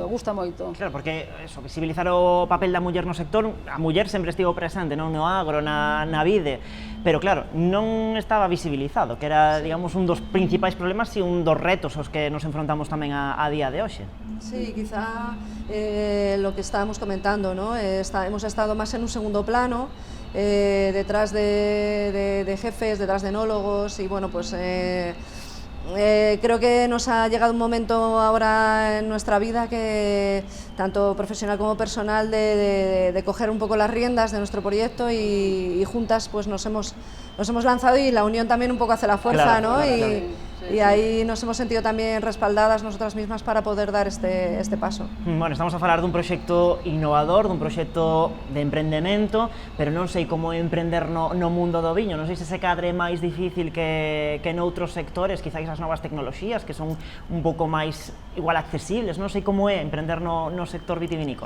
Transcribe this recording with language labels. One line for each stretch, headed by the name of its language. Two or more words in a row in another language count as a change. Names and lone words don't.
Galician: Claro, porque eso, visibilizar o papel da muller no sector, a muller sempre estivo presente, non no agro, na vide, pero claro, non estaba visibilizado, que era, digamos, un dos principais problemas e un dos retos aos que nos enfrontamos tamén a día de hoxe.
Spanish: Sí, quizá lo que estábamos comentando, ¿no? Hemos estado más en un segundo plano, detrás de jefes, detrás de enólogos y bueno, pues creo que nos ha llegado un momento ahora en nuestra vida que tanto profesional como personal de coger un poco las riendas de nuestro proyecto y juntas pues nos hemos lanzado y la unión también un poco hace la fuerza, Claro, ¿no? claro. Y ahí nos hemos sentido también respaldadas nosotras mismas para poder dar este paso.
Galician: Bueno, estamos a falar dun proxecto innovador, dun proxecto de emprendemento, pero non sei como emprender no mundo do viño, non sei se ese cadre é máis difícil que noutros sectores, quizás as novas tecnoloxías que son un pouco máis igual accesibles, non sei como é emprender no sector vitivinícola.